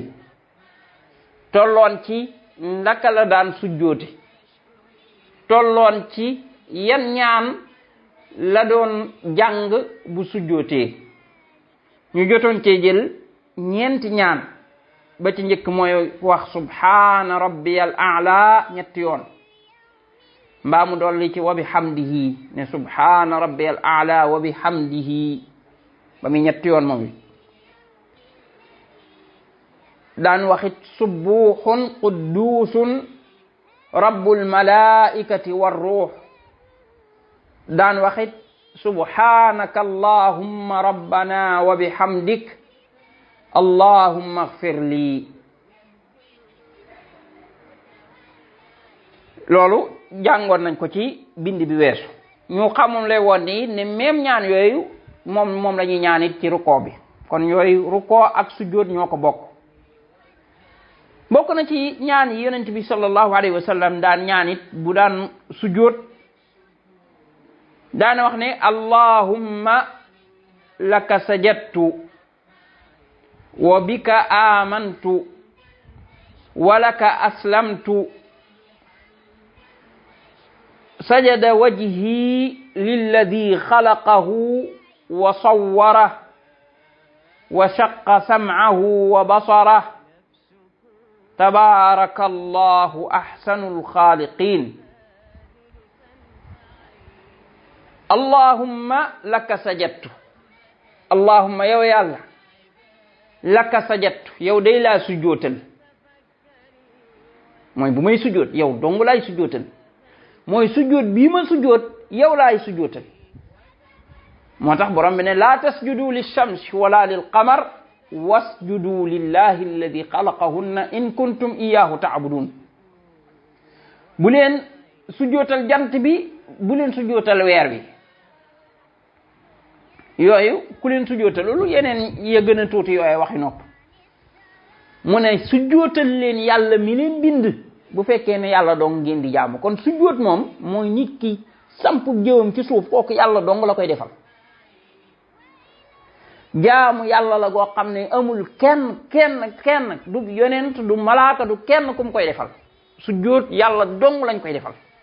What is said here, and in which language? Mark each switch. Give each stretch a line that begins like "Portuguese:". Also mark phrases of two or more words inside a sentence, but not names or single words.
Wolof: tolloon ci naka la daan sujjoote tolloon ci yan ñaan la doon jàng bu sujjootee ñu jotoon cee jël ñeenti ñaan ba ci njëkk mooy wax
Arabic: سبحان ربي الأعلى
Wolof: ñetti yoon mbaa mu dolli ci
Arabic: وبحمده
Wolof: ne
Arabic: سبحان ربي الأعلى وبحمده
Wolof: ba muy ñetti yoon moom daan waxit
Arabic: سبوح قدوس رب الملائكة والروح
Wolof: daan waxit
Arabic: سبحانك اللهم ربنا وبحمدك اللهم اغفر لي
Wolof: loolu jàngoon nañ ko ci bind bi weesu ñu xamum lay woon ni ne même ñaan yooyu moom la ñuy ñaanit ci rukkoo bi kon yooyu rukkoo ak sujjóot ñoo ko bokk na ci ñaan yi yonent bi
Arabic: صلى الله عليه وسلم
Wolof: daan ñaanit bu daan sujjóot daana wax ne
Arabic: اللهم لك سجدت وبك آمنت ولك أسلمت سجد وجهي للذي خلقه وصوره وشق سمعه وبصره تبارك الله أحسن الخالقين اللهم لك سجدت اللهم
Wolof: yow yàlla
Arabic: لك سجدت
Wolof: yow day laa sujjootal mooy bu may sujjoot yow dong laay sujjootal mooy sujjoot bii ma sujjoot yow laay sujjootal moo tax borom bi ne
Arabic: لا تسجدوا للشمس ولا للقمر واسجدوا لله الذي خلقهن إن كنتم إياه تعبدون
Wolof: bu leen sujjootal jant bi bu leen sujjootal weer bi yooyu ku leen sujjootal loolu yeneen ya gën a tuuti yooyu waxi nopp mu ne sujjootal leen yàlla mi leen bind bu fekkee ne yàlla dong ngeen di jaamu kon sujjoot moom mooy nit ki samp jëwam ci suuf kooku yàlla dong la koy defal jaamu yàlla la goo xam ne amul kenn du yonent du malaaka du kenn kum koy defal sujjóot yàlla dong lañ koy defal.